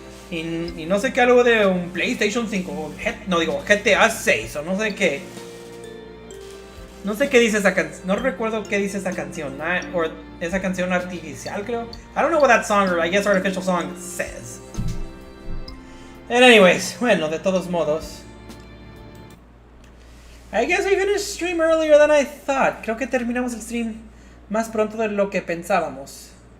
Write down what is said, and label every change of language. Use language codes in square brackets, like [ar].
[es] Y no sé qué, algo de un PlayStation 5, no digo GTA 6 o no sé qué. No sé qué dice esa canción, no recuerdo qué dice esa canción, o esa canción artificial, creo. [en] I don't know what that song, or I guess artificial song says. And anyways, [es] bueno, de todos modos, [en] I guess we finished stream earlier than I thought. [es] Creo que terminamos el stream más pronto de lo que pensábamos.